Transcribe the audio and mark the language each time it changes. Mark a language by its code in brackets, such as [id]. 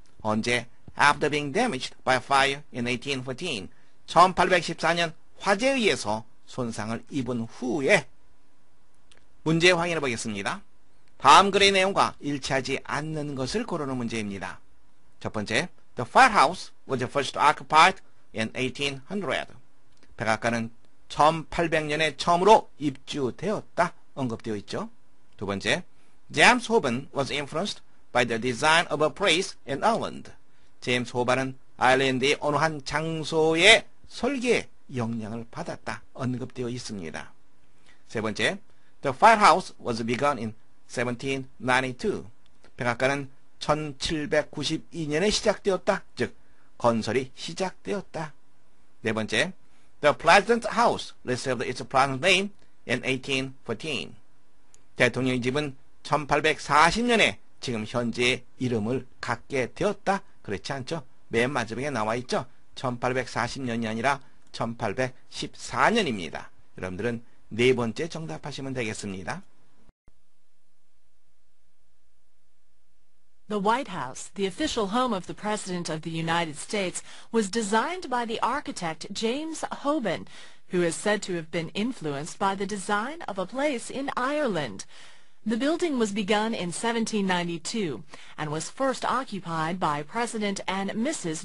[ko] 언제? [en] After being damaged by fire in 1814. [ko] 1814년 화재에 의해서 손상을 입은 후에. 문제 확인해 보겠습니다. 다음 글의 내용과 일치하지 않는 것을 고르는 문제입니다. 첫 번째, [en] The firehouse was first occupied in 1800. [ko] 백악관은 1800년에 처음으로 입주되었다. 언급되어 있죠. 두 번째, [en] James Hoban was influenced by the design of a place in Ireland. [ko] 제임스 호반은 아일랜드의 어느 한 장소의 설계에 영향을 받았다. 언급되어 있습니다. 세 번째, [en] The firehouse was begun in 1792. [ko] 백악관은 1792년에 시작되었다. 즉 건설이 시작되었다. 네 번째, [en] The President's house received its present name in 1814. [ko] 대통령의 집은 1840년에 지금 현재의 이름을 갖게 되었다. 그렇지 않죠? 맨 마지막에 나와 있죠? 1840년이 아니라 1814년입니다. 여러분들은 네 번째 정답하시면 되겠습니다. [en] The White House, the official home of the President of the United States, was designed by the architect James Hoban, who is said to have been influenced by the design of a place in Ireland. The building was begun in 1792 and was first occupied by President and Mrs.